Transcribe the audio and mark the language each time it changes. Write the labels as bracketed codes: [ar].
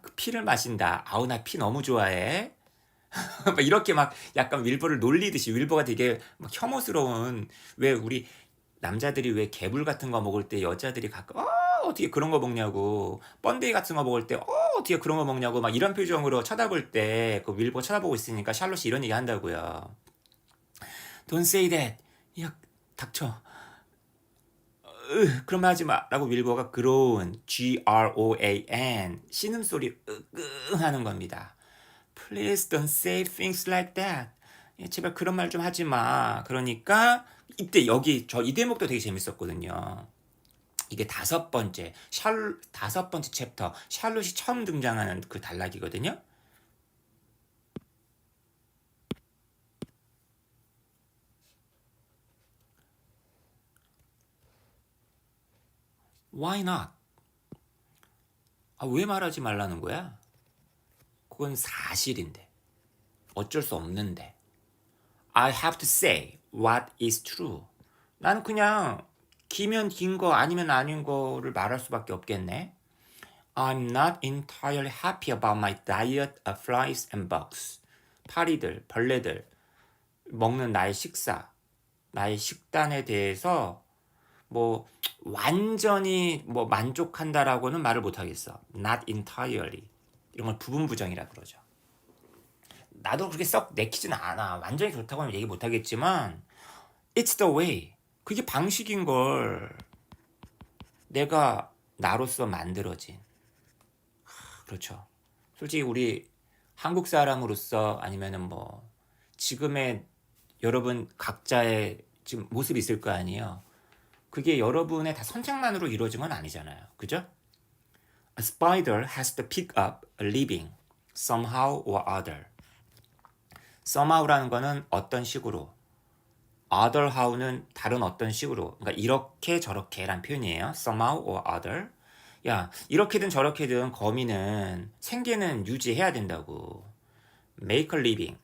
[ko] 그 피를 마신다. 아우 나 피 너무 좋아해. 이렇게 막 약간 윌버를 놀리듯이 윌버가 되게 막 혐오스러운 왜 우리 남자들이 왜 개불 같은 거 먹을 때 여자들이 가끔 어떻게 그런 거 먹냐고 번데기 같은 거 먹을 때 어떻게 그런 거 먹냐고 막 이런 표정으로 쳐다볼 때 그 윌버 쳐다보고 있으니까 샬롯이 이런 얘기 한다고요. [en] Don't say that. [ko] 야 닥쳐. 그런 말 하지 마 라고 윌버가 groan G-R-O-A-N 신음소리 하는 겁니다. [en] Please don't say things like that. [ko] 제발 그런 말 좀 하지 마. 그러니까 이때 여기 이 대목도 되게 재밌었거든요. 이게 다섯 번째 챕터 샬롯이 처음 등장하는 그 단락이거든요. [en] Why not? [ko] 왜 말하지 말라는 거야? 그건 사실인데 어쩔 수 없는데 [en] I have to say what is true. [ko] 나는 그냥 기면 긴 거 아니면 아닌 거를 말할 수밖에 없겠네. [en] I'm not entirely happy about my diet of flies and bugs. [ko] 파리들, 벌레들 먹는 나의 식사, 나의 식단에 대해서 뭐 완전히 뭐 만족한다라고는 말을 못 하겠어. [en] Not entirely. [ko] 이런 걸 부분 부정이라 그러죠. 나도 그렇게 썩 내키진 않아. 완전히 좋다고는 얘기 못 하겠지만 [en] it's the way. [ko] 그게 방식인 걸. 내가 나로서 만들어진. 그렇죠. 솔직히 우리 한국 사람으로서 아니면은 뭐 지금의 여러분 각자의 지금 모습이 있을 거 아니에요. 그게 여러분의 다 선택만으로 이루어진 건 아니잖아요. 그죠? [en] A spider has to pick up a living somehow or other. [ko] somehow라는 거는 어떤 식으로, other how는 다른 어떤 식으로, 그러니까 이렇게 저렇게란 표현이에요. [en] somehow or other. [ko] 야, 이렇게든 저렇게든 거미는 생계는 유지해야 된다고. [en] make a living.